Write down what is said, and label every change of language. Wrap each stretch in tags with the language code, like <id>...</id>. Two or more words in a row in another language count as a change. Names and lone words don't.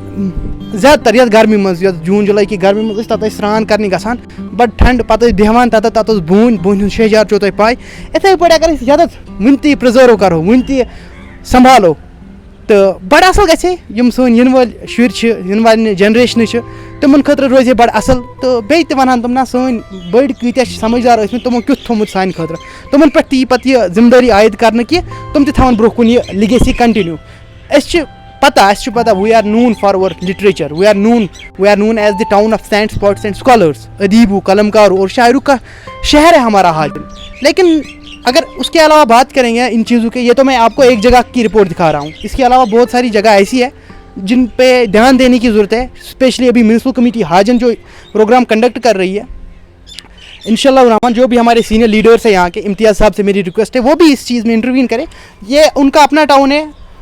<ks>زیادٕ تر یَتھ گرمی منٛز یَتھ جوٗن جُلائی کہِ گرمی منٛز ٲسۍ تَتھ ٲسۍ سرٛان کَرنہِ گژھان بَڑٕ ٹھنٛڈ پَتہٕ ٲسۍ بیٚہوان تَتھ ٲس بوٗنۍ ہُنٛد شہجار چھو تۄہہِ پاے یِتھَے پٲٹھۍ اگر أسۍ یَتَتھ وٕنہِ تہِ پرٛزٲرٕو کَرو وٕنہِ تہِ سنٛبھالو تہٕ بَڑٕ اَصٕل گژھِ ہے یِم سٲنۍ یِنہٕ وٲلۍ شُرۍ چھِ یِنہٕ والٮ۪ن جَنریشنہٕ چھِ تِمَن خٲطرٕ روزِ ہے بَڑٕ اَصٕل تہٕ بیٚیہِ تہِ وَنہٕ ہن تِم نہ سٲنۍ بٔڑۍ کۭتیاہ چھِ سَمجھدار ٲسۍمٕتۍ تِمو کیُتھ تھوٚمُت سانہِ خٲطرٕ تِمَن پٮ۪ٹھ تہِ یی پَتہٕ یہِ ذِمہٕ دٲری عٲید کَرنہٕ کہِ تِم تہِ تھاوَن برونٛہہ کُن یہِ</ks> <en>legacy continue</en> <ks>اَسہِ چھِ اَسہِ چھُ پَتہ</ks> <en>we are known for our literature we are known as the town of sand spots and scholars</en> <ur>ادیبوں قلمکاروں اور شاعروں کا شہر ہے ہمارا حاجن لیکن اگر اس کے علاوہ بات کریں گے ان چیزوں کے یہ تو میں آپ کو ایک جگہ کی رپورٹ دکھا رہا ہوں اس کے علاوہ بہت ساری جگہ ایسی ہے جن پہ دھیان دینے کی ضرورت ہے اسپیشلی ابھی</ur> <en>municipal committee</en> <ur>حاجن جو</ur> <en>program conduct</en> <ur>کر رہی ہے</ur> <ar>انشاءاللہ الرحمن</ar> <ur>جو بھی ہمارے</ur> <en>senior leaders</en> <ur>ہیں یہاں کے امتیاز صاحب سے میری ریکویسٹ ہے وہ بھی اس چیز میں انٹروین کریں یہ ان کا اپنا ٹاؤن ہے</ur>